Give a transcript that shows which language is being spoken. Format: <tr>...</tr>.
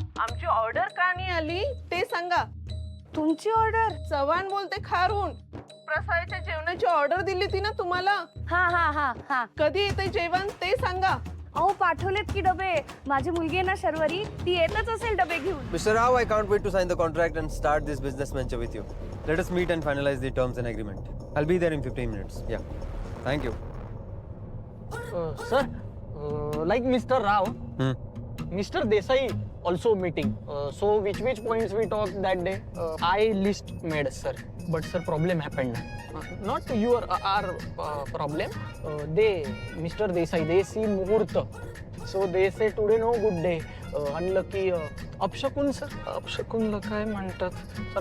<mr>आमची ऑर्डर का नाही आली ते सांगा. तुमची ऑर्डर? चव्हाण बोलते खारून. प्रसादाच्या जेवणाची ऑर्डर दिली होती ना तुम्हाला. हा कधी येते जेवण ते सांगा. अहो पाठवलेत की डबे. माझी मुलगी आहे ना शर्वरी, ती येतच असेल डबे घेऊन.</mr> <en>Mr. Rao, I can't wait to sign the contract and start this business venture with you. Let us meet and finalize the terms and agreement. I'll be there in 15 minutes. Yeah. Thank you. Sir, like Mr. Rao, Mr. Desai also meeting. So which points we talked that day? I list made, sir. But sir, problem happened. Not your our problem. They, Mr. Desai, they see muhurt so they say today no good day. Unlucky अपशकुन sir.</en> <mr>अपशकुनला काय म्हणतात sir?</mr>